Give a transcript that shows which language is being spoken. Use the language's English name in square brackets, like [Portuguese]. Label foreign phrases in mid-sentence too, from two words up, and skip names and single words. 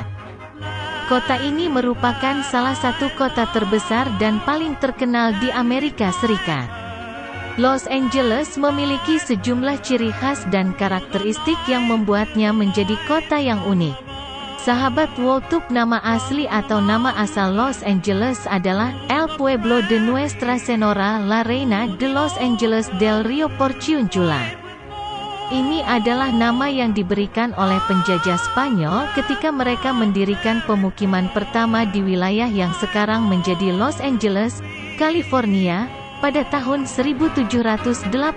[Indonesian] Kota ini merupakan salah satu kota terbesar dan paling terkenal di Amerika Serikat. Los Angeles memiliki sejumlah ciri khas dan karakteristik yang membuatnya menjadi kota yang unik. Sahabat Wowtube, nama asli atau nama asal Los Angeles adalah El Pueblo de Nuestra Senora la Reina de Los Angeles del Rio Porciúncula. Ini adalah nama yang diberikan oleh penjajah Spanyol ketika mereka mendirikan pemukiman pertama di wilayah yang sekarang menjadi Los Angeles, California, pada tahun 1781.